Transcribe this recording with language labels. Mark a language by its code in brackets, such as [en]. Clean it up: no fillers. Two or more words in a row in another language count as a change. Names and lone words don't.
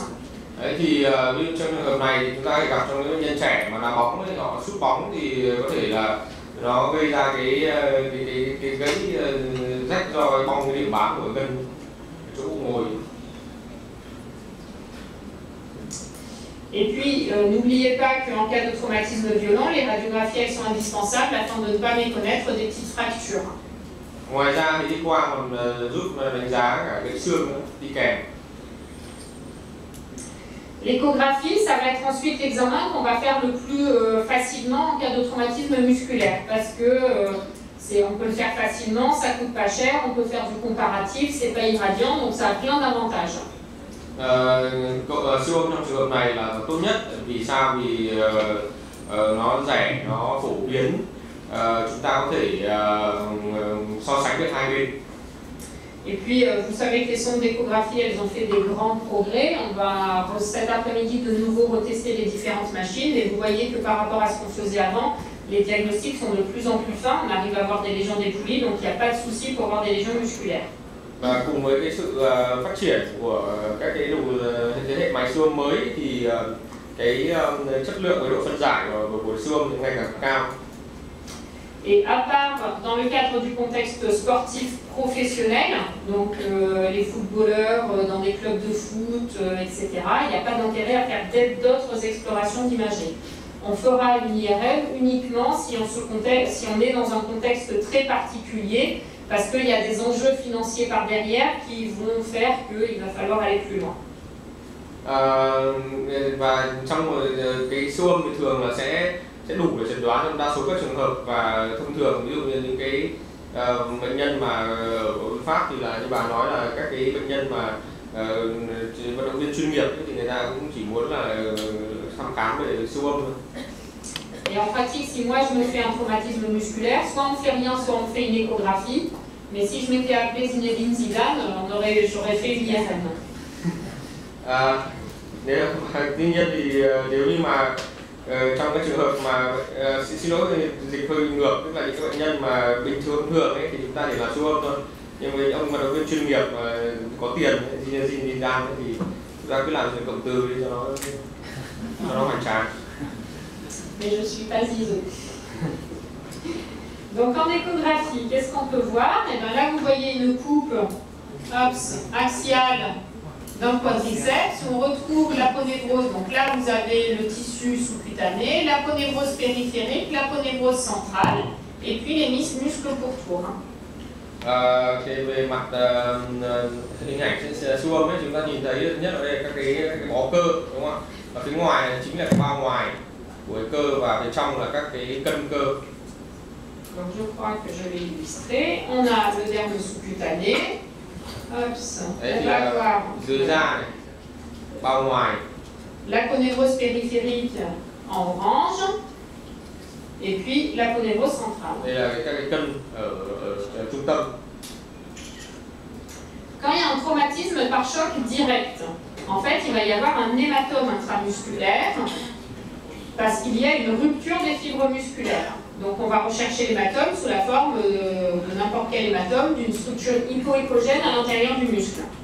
[vi] Đấy thì ví dụ trong trường hợp này thì chúng ta gặp trong những bệnh nhân trẻ mà đá bóng ấy, họ sút bóng thì có thể là nó gây ra cái gãy rách do cái bong cái điểm bám của gân chỗ ngồi. [fr] Et puis, n'oubliez pas qu'en cas de traumatisme violent, les radiographies elles sont indispensables afin de ne pas méconnaître des petites fractures. [vi] Ngoài ra thì X quang còn giúp đánh giá cả cái xương đi kèm. [fr] L'échographie, ça va être ensuite l'examen qu'on va faire le plus facilement en cas de traumatisme musculaire, parce que on peut le faire facilement, ça coûte pas cher, on peut faire du comparatif, c'est pas irradiant, donc ça a plein d'avantages. [vi] Siêu âm trong trường hợp này là tốt nhất. Vì sao? Vì nó rẻ, nó phổ biến, chúng ta có thể so sánh với hai bên. [fr] Et puis, vous savez que les sondes d'échographie, elles ont fait des grands progrès. On va cet après-midi de nouveau retester les différentes machines, et vous voyez que par rapport à ce qu'on faisait avant, les diagnostics sont de plus en plus fins. On arrive à avoir des lésions dépouillées, donc il n'y a pas de souci pour avoir des lésions musculaires. [vi] Và cùng với cái sự phát triển của các cái thế hệ máy siêu âm mới thì cái chất lượng và độ phân giải của siêu âm ngày càng cao. [fr] Et à part dans le cadre du contexte sportif professionnel, donc les footballeurs dans des clubs de foot, etc., il n'y a pas d'intérêt à faire d'autres explorations d'imagerie. On fera une IRM uniquement si on est dans un contexte très particulier, parce qu'il y a des enjeux financiers par derrière qui vont faire qu'il va falloir aller plus loin. [vi] Và trong cái siêu âm thì thường là sẽ đủ để chẩn đoán trong đa số các trường hợp, và thông thường ví dụ như những cái bệnh nhân mà ở Pháp thì là như bà nói là các cái bệnh nhân mà vận động viên chuyên nghiệp thì người ta cũng chỉ muốn là thăm khám về siêu âm thôi. [fr] Et en pratique, si moi je me fais un traumatisme musculaire, soit on ne fait rien, soit on fait une échographie. Mais si je m'étais appelée Zinedine Zidane, j'aurais fait une IRM. [vi] Tuy nhiên thì nếu như mà trong cái trường hợp mà xin lỗi dịch hơi ngược, tức là những cái bệnh nhân mà bình thường ấy thì chúng ta để làm siêu âm thôi. Nhưng với ông vận động viên chuyên nghiệp mà có tiền Zinedine Zidane thì chúng ta cứ làm chuyện cộng từ đi cho nó hoành tráng. [fr] Mais je suis pas Zizou. Donc en échographie, qu'est-ce qu'on peut voir? Et bien là, vous voyez une coupe axiale d'un quadriceps. On retrouve l'aponévrose. Donc là, vous avez le tissu sous-cutané, l'aponévrose périphérique, l'aponévrose centrale, et puis les muscles pourtours. [vi] Thì về mặt hình ảnh siêu âm ấy, chúng ta nhìn thấy nhất ở đây các cái bó cơ, đúng không ạ? Và phía ngoài chính là cái bao ngoài của cái cơ, và bên trong là các cái cân cơ. [fr] Donc je crois que je vais illustrer. On a le derme sous-cutané. [vi] Đấy, [fr] on va voir [vi] dưới da này, bao ngoài. [fr] L'aponévrose périphérique en orange. Et puis l'aponévrose centrale. [vi] Đây là các cái cân ở trung tâm. [fr] Quand il y a un traumatisme par choc direct, en fait, il va y avoir un hématome intramusculaire parce qu'il y a une rupture des fibres musculaires. Donc on va rechercher l'hématome sous la forme de n'importe quel hématome d'une structure hypoépogène à l'intérieur du muscle.